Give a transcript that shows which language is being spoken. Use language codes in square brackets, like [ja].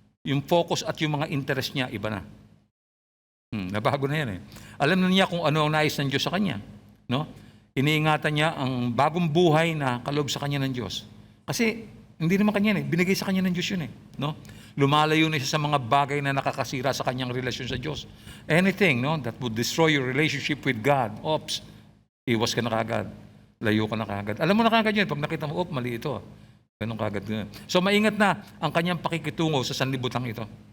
[tl] Yung focus at yung mga interest niya, iba na. Nabago na yan Alam na niya kung ano ang nais ng Diyos sa kanya. No? Iniingatan niya ang bagong buhay na kaloob sa kanya ng Diyos. Kasi hindi naman kanya binigay sa kanya ng Diyos yun No? Lumalayo na siya sa mga bagay na nakakasira sa kanyang relasyon sa Diyos. [en] Anything that would destroy your relationship with God, [tl] iwas ka na kagad. Layo ka na kagad. Alam mo na kagad yun. Pag nakita mo, mali ito. Ganun kagad. So, maingat na ang kanyang pakikitungo sa sanlibutan ito.